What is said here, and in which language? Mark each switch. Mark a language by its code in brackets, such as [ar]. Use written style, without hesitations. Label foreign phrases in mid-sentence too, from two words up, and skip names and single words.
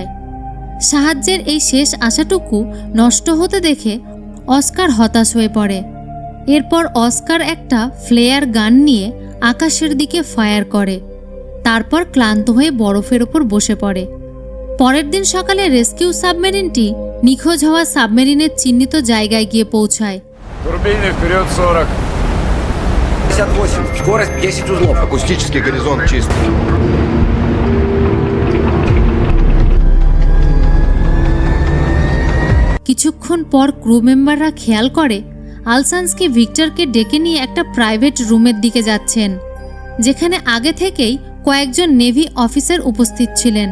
[bn] সাহায্যের এই শেষ আশাটুকু নষ্ট হতে দেখে অস্কার হতাশ হয়ে পড়ে। এরপর অস্কার একটা ফ্লেয়ার গান নিয়ে আকাশের দিকে ফায়ার করে, তারপর ক্লান্ত হয়ে বরফের ওপর বসে পড়ে। পরের দিন সকালে রেস্কিউ সাবমেরিনটি নিখোঁজ হওয়া সাবমেরিনের চিহ্নিত জায়গায় গিয়ে পৌঁছায়। [ru] Турбины вперед 40. 58. Скорость 10 узлов. Акустический горизонт чист. [bn] কিছুক্ষণ পর ক্রু মেম্বাররা খেয়াল করে আলসান্সকি ভিক্টরকে ডেকে নিয়ে একটা প্রাইভেট রুমের দিকে যাচ্ছেন, যেখানে আগে থেকেই কয়েকজন নেভি অফিসার উপস্থিত ছিলেন।